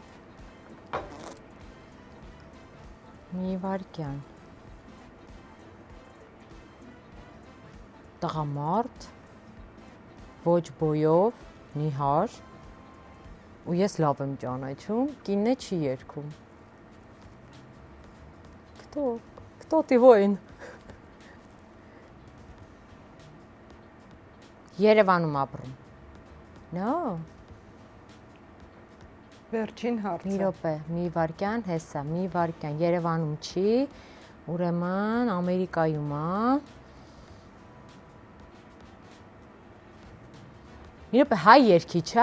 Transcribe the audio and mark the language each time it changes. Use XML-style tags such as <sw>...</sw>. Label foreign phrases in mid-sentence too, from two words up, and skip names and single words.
<hy>Մի վարքյան։ Տղամարդ, ոչ բոյով, նիհար, ու ես լավ եմ ճանաչում, կինն է չի երգում։</hy> <ru>Кто ты воин։</ru> <hy>Երևանում ապրում։ No։ Վերջին հարցը։ Մի րոպե, մի վարքյան, հեսա, մի վարքյան, Երևանում չի, ուրեմն Ամերիկայում է։ Մի րոպե, հայ երգիչ է։</hy>